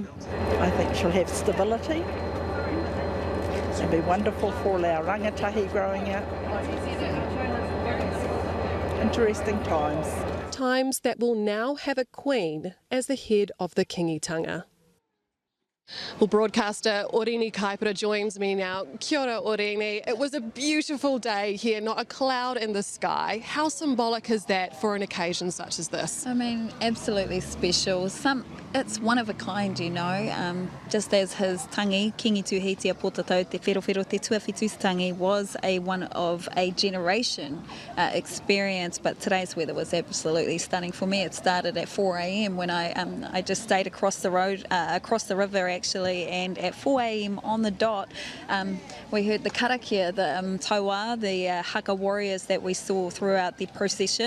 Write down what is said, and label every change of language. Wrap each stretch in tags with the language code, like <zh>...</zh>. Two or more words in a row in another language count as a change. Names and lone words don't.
<en>I think she'll have stability. It'll be wonderful for all our rangatahi growing up. Interesting times. Times that will now have a queen as the head of the Kiingitanga. Well, broadcaster Orini Kaipara joins me now.</en> <mi>Kia ora, Orini.</mi> <en>It was a beautiful day here, not a cloud in the sky. How symbolic is that for an occasion such as this? I mean, absolutely special. It's one of a kind, you know. Just as his tangi, Kīngi Tūheitia Pōtatau, te wherowhero te tuawhitus tangi, was one of a generation experience, but today's weather was absolutely stunning. For me, it started at 4 a.m. when I just stayed across the road, across the river actually, and at 4 a.m. on the dot, we heard the karakia, the tauā, the haka warriors that we saw throughout the procession.</en>